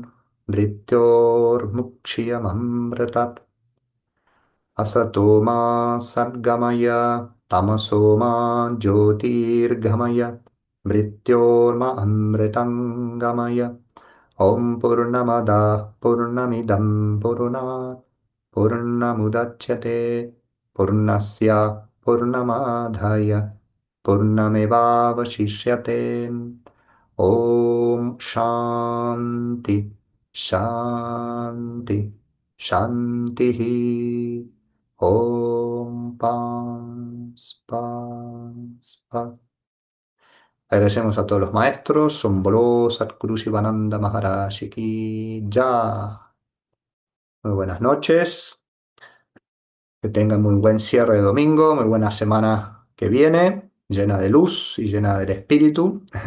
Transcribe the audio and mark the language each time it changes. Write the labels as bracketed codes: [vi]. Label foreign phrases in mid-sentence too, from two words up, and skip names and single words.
[sa] मृत्योर्मुक्षीयममृतात् असतो मा सद्गमय तमसो मा ज्योतिर्गमय मृत्योर्मा अमृतङ्गमय ॐ पूर्णमदः पूर्णमिदं पूर्णात् पूर्णमुदच्यते पूर्णस्य पूर्णमादाय पूर्णमेवावशिष्यते ॐ शान्ति शान्ति शान्तिः ॐ [es] paz, paz, paz. Agradecemos a todos los maestros, Somboló, Satguru Sivananda Maharaj Ki Ya. Muy buenas noches, que tengan muy buen cierre de domingo, muy buena semana que viene, llena de luz y llena del espíritu.